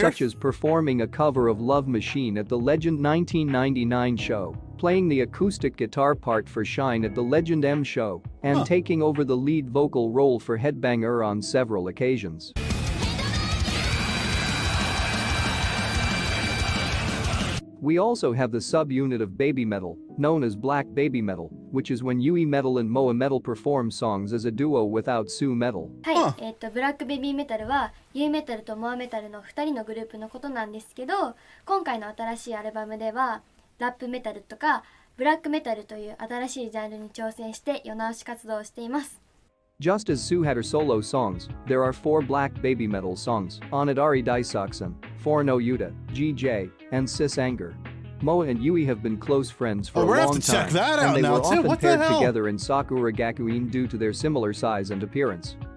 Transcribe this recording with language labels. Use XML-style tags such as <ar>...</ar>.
<en>such as performing a cover of Love Machine at the Legend 1999 show, playing the acoustic guitar part for Shine at the Legend M show, and taking over the lead vocal role for Headbanger on several occasions. We also have the subunit of Babymetal, known as Black Babymetal, which is when Yuimetal and Moametal perform songs as a duo without Suimetal.</en> <ja>はい、ブラックベビーメタルはユイメタルとモアメタルの2人のグループのことなんですけど、今回の新しいアルバムではラップメタルとかブラックメタルという新しいジャンルに挑戦して世直し活動をしています。</ja> <en>Just as Sue had her solo songs, there are 4 Black Babymetal songs: Onidari Daisaksen, Forno Yuta, GJ, and Sis Anger. Moa and Yui have been close friends for a long time, and they were often paired together in Sakura Gakuin due to their similar size and appearance.</en>